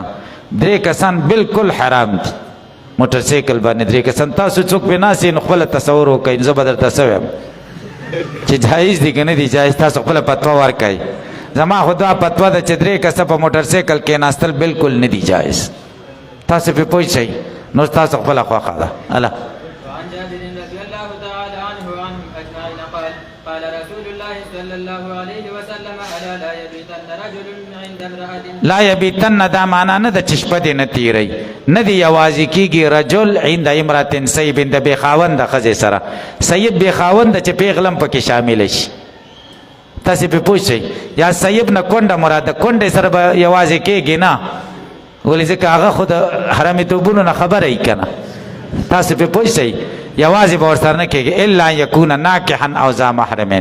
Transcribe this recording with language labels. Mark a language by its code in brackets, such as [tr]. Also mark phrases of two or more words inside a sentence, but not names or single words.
[ps] 3 کسان بالکل حرام دي موټر سایکل باندې 3 کسان. تاسو څوک پې ناست نو خپله تصور وکئ. زه به درته څه وایم چې جایز دي که نه دي جایز. تاسو خپله فتوا ورکئ. زما خو دا فتوا ده چې 3 کسه په موټر سایکل کېناستل بالکل نه دي جایز. تاسو پې پوه شئ نو تاسو خپله خوښه ده. الله [ar] وعن جابر رضي الله تعالى عنه وعنهم أجمعين قال قال رسول الله صلى الله عليه وسلم ألا لا يبيتن رجل عند امرأة لا يبيتن [ps] دا معنا نه د چې شپه دې نه تېروي نه دې یوازې کېږي [ar] رجل عند امرأة [ps] سیب د بې خاونده ښځې سره. سیب بې خاونده چې پیغله هم پکې شامله شي. تاسې پې پوه شئ. یا سیب نه کونډه مراد د کونډې سره به یوازې کېږي نه ولې ځکه هغه خو د حرامېتوبونو نه خبره وي که نه. تاسو پې پوه شئ یوازې به ورسره نه کېږي [ar] الا یکونه ناکحا او ذا محرمین.